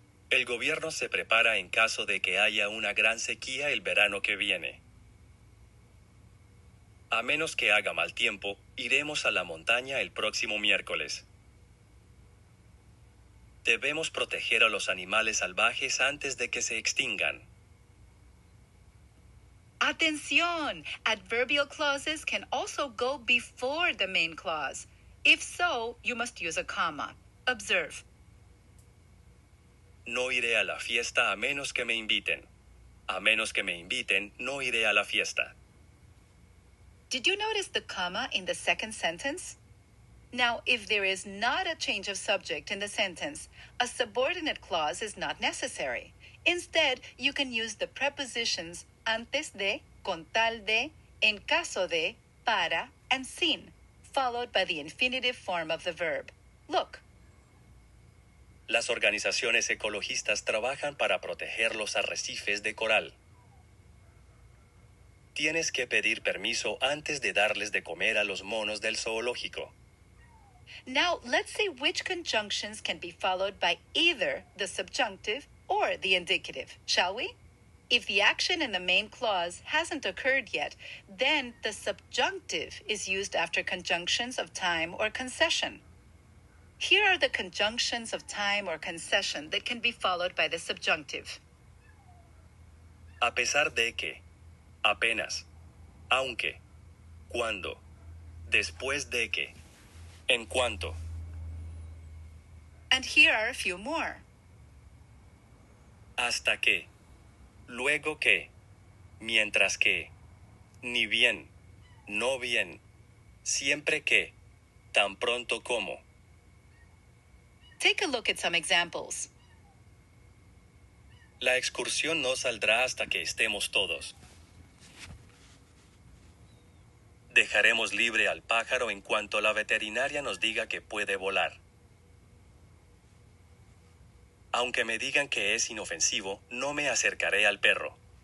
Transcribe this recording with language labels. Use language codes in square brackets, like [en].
[es] El gobierno se prepara en caso de que haya una gran sequía el verano que viene. A menos que haga mal tiempo, iremos a la montaña el próximo miércoles. Debemos proteger a los animales salvajes antes de que se extingan. Atención! [en] Adverbial clauses can also go before the main clause. If so, you must use a comma. Observe. [es] No iré a la fiesta a menos que me inviten. A menos que me inviten, no iré a la fiesta. [en] Did you notice the comma in the second sentence? Now, if there is not a change of subject in the sentence, a subordinate clause is not necessary. Instead, you can use the prepositions antes de, con tal de, en caso de, para, and sin, followed by the infinitive form of the verb. Look. [es] Las organizaciones ecologistas trabajan para proteger los arrecifes de coral. Tienes que pedir permiso antes de darles de comer a los monos del zoológico. [en] Now, let's see which conjunctions can be followed by either the subjunctive or the indicative, shall we? If the action in the main clause hasn't occurred yet, then the subjunctive is used after conjunctions of time or concession. Here are the conjunctions of time or concession that can be followed by the subjunctive. [es] A pesar de que, apenas, aunque, cuando, después de que, en cuanto. [en] And here are a few more. [es] Hasta que, luego que, mientras que, ni bien, no bien, siempre que, tan pronto como. [en] Take a look at some examples. [es] La excursión no saldrá hasta que estemos todos. Dejaremos libre al pájaro en cuanto la veterinaria nos diga que puede volar. Aunque me digan que es inofensivo, no me acercaré al perro.